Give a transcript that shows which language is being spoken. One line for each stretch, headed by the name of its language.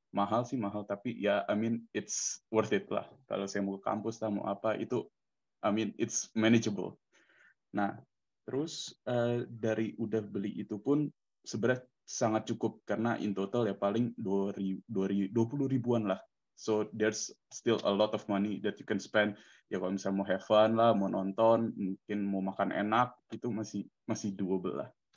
Indonesian: Mahal sih, mahal, tapi ya
English: I mean it's worth it
Indonesian: lah. Kalau saya mau ke kampus lah, mau apa, itu
English: I mean it's manageable.
Indonesian: Nah, terus dari udah beli itu pun sebenarnya sangat cukup, karena
English: in total
Indonesian: ya paling 20 ribuan lah.
English: So there's still a lot of money that you can spend.
Indonesian: Ya kalau misalnya mau
English: have fun
Indonesian: lah, mau nonton, mungkin mau makan enak, itu masih doable lah.